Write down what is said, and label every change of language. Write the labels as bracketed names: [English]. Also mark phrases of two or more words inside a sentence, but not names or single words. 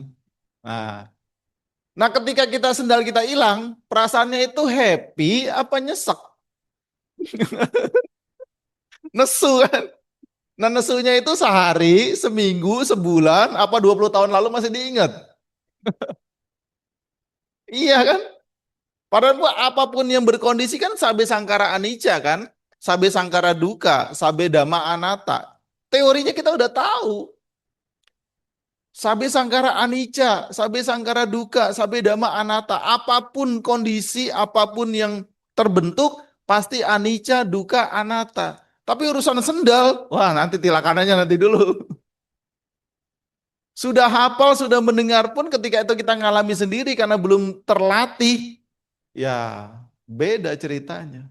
[Indonesian] Nah, nah ketika kita sendal kita hilang, perasaannya itu happy apa nyesek? Nesu kan? Nah nesunya itu sehari, seminggu, sebulan, apa 20 tahun lalu masih diingat? Iya kan? Padahal apapun yang berkondisi kan [Pali] sabe sangkara anicca [Indonesian] kan? [Pali] Sabe sangkara duka, sabe dhamma anatta. [Indonesian] Teorinya kita udah tahu. [Pali] Sabe sangkara anicca, sabe sangkara duka, sabe dhamma anatta. [Indonesian] Apapun kondisi, apapun yang terbentuk, pasti [Pali] anicca, duka, anatta. [Indonesian] Tapi urusan sendal, wah nanti tilakannya nanti dulu. Sudah hafal, sudah mendengar pun ketika itu kita ngalami sendiri karena belum terlatih, ya beda ceritanya.